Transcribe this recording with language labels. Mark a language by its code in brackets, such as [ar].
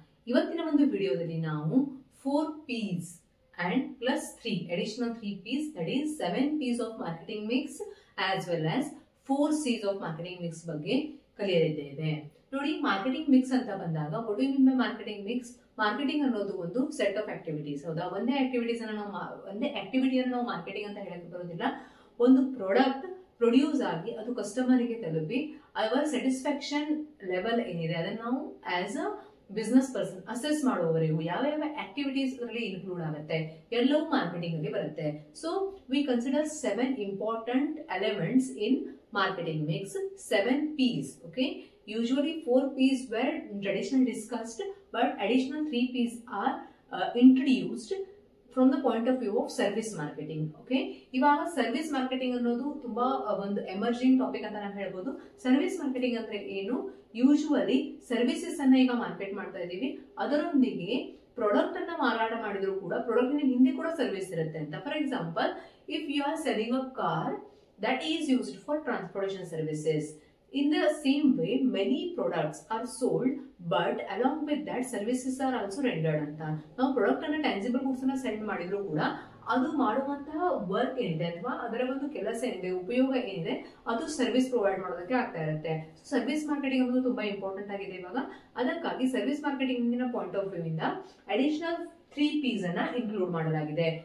[kn] ಇವತ್ತಿನ ಒಂದು ವಿಡಿಯೋದಲ್ಲಿ ನಾವು [en] 4 P's and plus 3 additional 3 P's, that is 7 P's of marketing mix as well as 4 C's of marketing mix [kn] ಬಗ್ಗೆ ಕಲಿಯಲಿದ್ದೇವೆ. ನೋಡಿ, ಮಾರ್ಕೆಟಿಂಗ್ ಮಿಕ್ಸ್ ಅಂತ ಬಂದಾಗ [en] what do you mean by marketing mix? [kn] Marketing ಅನ್ನೋದು ಒಂದು ಸೆಟ್ ಆಫ್ ಆಕ್ಟಿವಿಟೀಸ್. ಹೌದಾ, ಒಂದೇ ಆಕ್ಟಿವಿಟಿಯನ್ನು ನಾವು ಮಾರ್ಕೆಟಿಂಗ್ ಅಂತ ಹೇಳಕ್ಕೆ ಬರೋದಿಲ್ಲ. ಒಂದು ಪ್ರಾಡಕ್ಟ್ ಪ್ರೊಡ್ಯೂಸ್ ಆಗಿ ಅದು ಕಸ್ಟಮರಿಗೆ ತಲುಪಿ ಅವರ ಸ್ಯಾಟಿಸ್ಫ್ಯಾಕ್ಷನ್ ಲೆವೆಲ್ ಏನಿದೆ ಅದನ್ನು ನಾವು [en] as a business person [kn] assess ಮಾಡುವವರೆಗೂ ಯಾವ ಯಾವ ಆಕ್ಟಿವಿಟೀಸ್ ಅದರಲ್ಲಿ ಇನ್ಕ್ಲೂಡ್ ಆಗುತ್ತೆ ಎಲ್ಲವೂ ಮಾರ್ಕೆಟಿಂಗ್ ಅಲ್ಲಿ ಬರುತ್ತೆ. [en] So we consider 7 important elements in marketing mix, 7 P's. Okay, usually 4 P's were traditionally discussed, but additional 3 P's are introduced from the point of view of service marketing. [kn] Okay, ಇವಾಗ service marketing ಅನ್ನೋದು ತುಂಬಾ ಒಂದು emerging topic ಅಂತ ನಾವು ಹೇಳ್ಬೋದು. Service marketing ಅಂದ್ರೆ ಏನು? Usually services ಅನ್ನ ಈಗ ಮಾರ್ಕೆಟ್ ಮಾಡ್ತಾ ಇದೀವಿ, ಅದರೊಂದಿಗೆ ಪ್ರಾಡಕ್ಟ್ ಅನ್ನ ಮಾರಾಟ ಮಾಡಿದ್ರು ಕೂಡ ಪ್ರಾಡಕ್ಟ್ ಹಿಂದೆ ಕೂಡ ಸರ್ವಿಸ್ ಇರುತ್ತೆ ಅಂತ. [en] For example, if you are selling a car that is used for transportation services. In the same way, many products are sold, but along with that, services are also rendered anta. [kn] Now, product anna tangible goods anna sell ಮಾಡಿದ್ರು ಕೂಡ ಅದು ಮಾಡುವಂತಹ work ಏನಿದೆ ಅಥವಾ ಅದರ ಒಂದು ಕೆಲಸ ಏನಿದೆ, ಉಪಯೋಗ ಏನಿದೆ, ಅದು ಸರ್ವಿಸ್ ಪ್ರೊವೈಡ್ ಮಾಡೋದಕ್ಕೆ ಆಗ್ತಾ ಇರುತ್ತೆ. ಸರ್ವಿಸ್ ಮಾರ್ಕೆಟಿಂಗ್ ಅನ್ನೋದು ತುಂಬಾ ಇಂಪಾರ್ಟೆಂಟ್ ಆಗಿದೆ ಇವಾಗ. ಅದಕ್ಕಾಗಿ service marketing point of view ಇಂದ ಅಡಿಷನಲ್ 3 P's ಅನ್ನ ಇನ್ಕ್ಲೂಡ್ ಮಾಡಲಾಗಿದೆ.